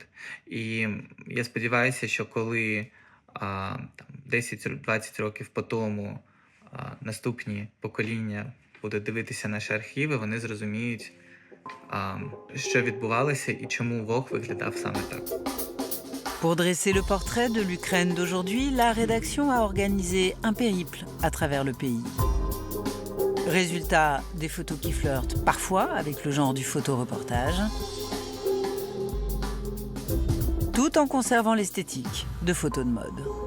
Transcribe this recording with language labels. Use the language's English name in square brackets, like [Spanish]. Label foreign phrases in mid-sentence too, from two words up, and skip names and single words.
[Ukrainian] І я сподіваюся, що коли 10-20 років по тому наступні покоління будуть дивитися наші архіви, вони зрозуміють, що відбувалося і чому Vogue виглядав саме так. [French] Pour dresser le portrait de l'Ukraine d'aujourd'hui, la rédaction a organisé un périple à travers le pays. Résultat, des photos qui flirtent parfois avec le genre du photoreportage, tout en conservant l'esthétique de photos de mode.